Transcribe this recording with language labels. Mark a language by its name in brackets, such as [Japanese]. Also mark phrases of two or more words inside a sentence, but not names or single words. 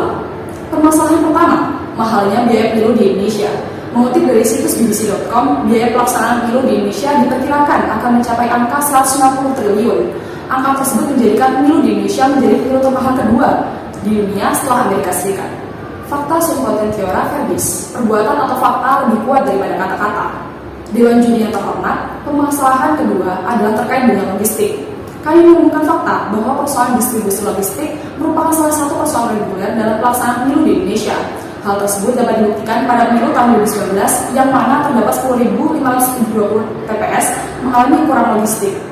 [Indonesian] Permasalahan pertama, mahalnya biaya pemilu di Indonesia. Mengutip dari situs bbc.com, biaya pelaksanaan pemilu di Indonesia diperkirakan akan mencapai angka 190 triliun. Angka tersebut menjadikan pemilu di Indonesia menjadi pemilu termahal kedua di dunia setelah Amerika Serikat. [Latin] Fakta sum potentiora verbis, [Indonesian] perbuatan atau fakta lebih kuat daripada kata-kata. Dewan Juri yang terhormat, permasalahan kedua adalah terkait dengan logistik. Kami menemukan fakta bahwa persoalan distribusi logistik merupakan salah satu persoalan reguler dalam pelaksanaan pemilu di Indonesia. Hal tersebut dapat dibuktikan pada pemilu tahun 2019 yang mana terdapat 10.520 TPS mengalami kurang logistik.